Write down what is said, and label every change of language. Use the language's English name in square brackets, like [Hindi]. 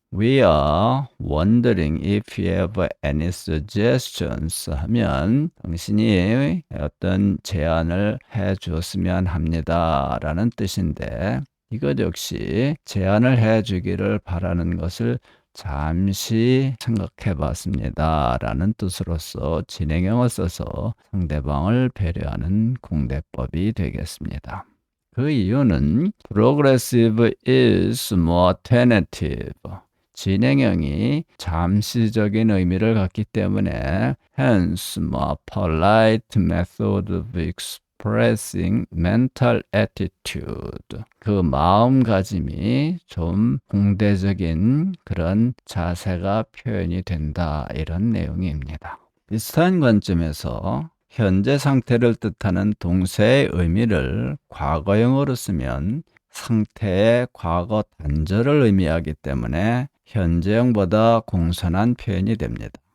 [English] We are wondering if you have any suggestions [Korean] 하면 당신이 어떤 제안을 해 주었으면 합니다 라는 뜻인데, 이것 역시 제안을 해 주기를 바라는 것을 잠시 생각해 봤습니다 라는 뜻으로서 진행형을 써서 상대방을 배려하는 공대법이 되겠습니다. 그 이유는 [English] progressive is more tentative. [Korean] 진행형이 잠시적인 의미를 갖기 때문에 [English] hence more polite method of expressing mental attitude. [Korean] 그 마음가짐이 좀 공대적인 그런 자세가 표현이 된다 이런 내용입니다. 비슷한 관점에서 현재 상태를 뜻하는 동사의 의미를 과거형으로 쓰면 상태의 과거 단절을 의미하기 때문에 현재형보다 공손한 표현이 됩니다.